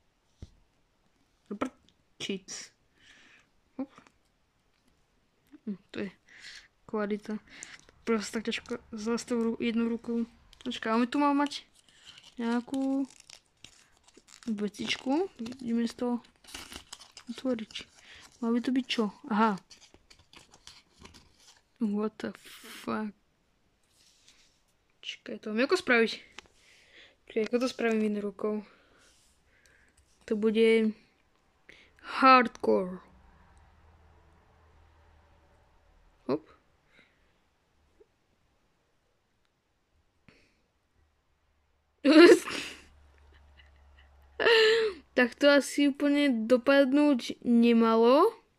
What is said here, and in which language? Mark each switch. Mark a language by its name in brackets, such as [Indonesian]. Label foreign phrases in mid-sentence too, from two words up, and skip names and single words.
[Slovak] Prčic. To je kvalita. Proste tak ťažko zastavu jednou rukou. Počkaj, ale my tu máme mať nejakú vecičku. Ideme z toho otvoriť. Mal by to byť čo? Aha. [English] What the fuck. [Slovak] Čakaj, to mám ako spraviť? Čakaj, ako to spravím jednou rukou? To bude hardcore. Hop. Tak to asi úplne dopadnúť nemalo.